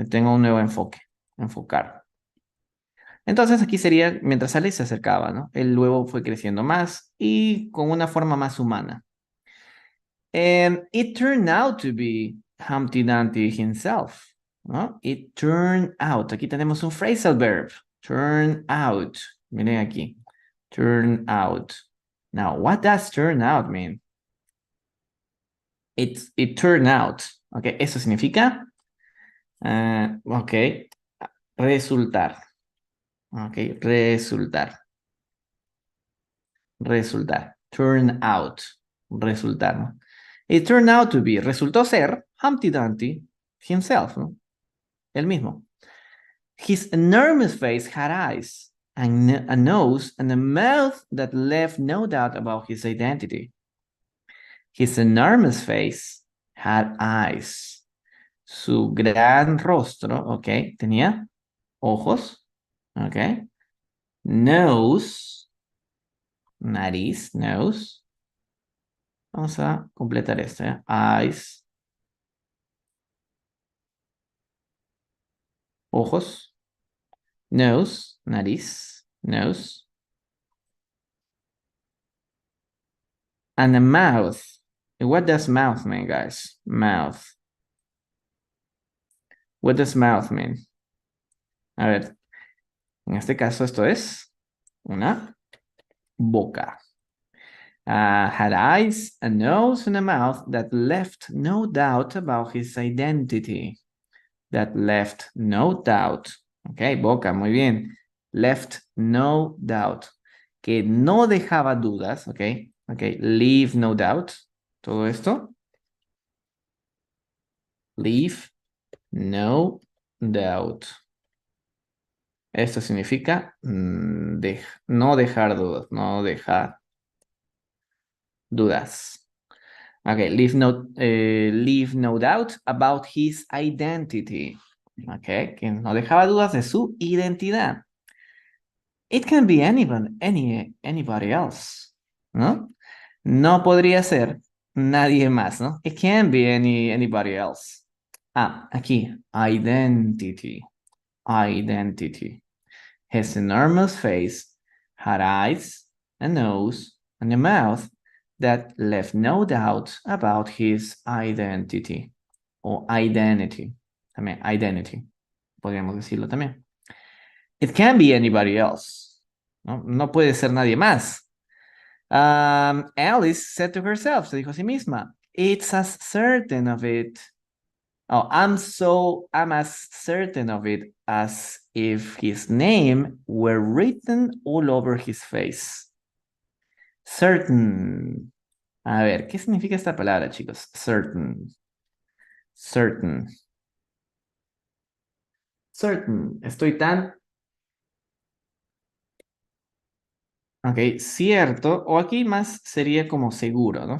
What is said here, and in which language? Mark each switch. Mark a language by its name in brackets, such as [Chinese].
[Spanish] Tengo un nuevo enfoque, enfocar. Entonces aquí sería, mientras Alice se acercaba, ¿no? El huevo fue creciendo más y con una forma más humana. [English] And it turned out to be Humpty Dumpty himself, [Spanish] ¿no? [English] It turned out. [Spanish] Aquí tenemos un [English] phrasal verb. Turn out. [Spanish] Miren aquí. [English] Turn out. Now, what does turn out mean? It turned out. [Spanish] Ok, eso significa, ok, resultar. Ok, resultar. Resultar. [English] Turn out. [Spanish] Resultar, ¿no? [English] It turned out to be. [Spanish] Resultó ser Humpty Dumpty [English] himself, [Spanish] ¿no? El mismo. [English] His enormous face had eyes, and a nose, and a mouth that left no doubt about his identity. His enormous face had eyes. [Spanish] Su gran rostro, ok, tenía ojos, ok. [English] Nose, [Spanish] nariz, [English] nose. [Spanish] Vamos a completar esto, ¿eh? [English] Eyes, [Spanish] ojos. [English] Nose, [Spanish] nariz, [English] nose. And a mouth. What does mouth mean, guys? Mouth. What does mouth mean? [Spanish] A ver, en este caso esto es una boca. [English] Had eyes, a nose, and a mouth that left no doubt about his identity. That left no doubt. Ok, [Spanish] boca, muy bien. [English] Left no doubt. [Spanish] Que no dejaba dudas, ok. [English] Ok, leave no doubt. [Spanish] Todo esto. [English] Leave no doubt. [Spanish] Esto significa no dejar dudas, no dejar dudas. [English] Okay, leave no doubt about his identity. [Spanish] Okay, que no dejaba dudas de su identidad. [English] It can be anybody else, [Spanish] ¿no? No podría ser nadie más, ¿no? [English] It can be anybody else. [Spanish] Aquí, [English] identity. Identity. His enormous face had eyes, a nose, and a mouth that left no doubt about his identity. [Spanish] O identity. También, identity. Podríamos decirlo también. [English] It can't be anybody else. [Spanish] No, no puede ser nadie más. [English] Alice said to herself, [Spanish] se dijo a sí misma, [English] it's as certain of it. Oh, I'm as certain of it as if his name were written all over his face. Certain. [Spanish] A ver, ¿qué significa esta palabra, chicos? [English] Certain. Certain. [Spanish] Certain. Estoy tan... Ok, cierto. O aquí más sería como seguro, ¿no?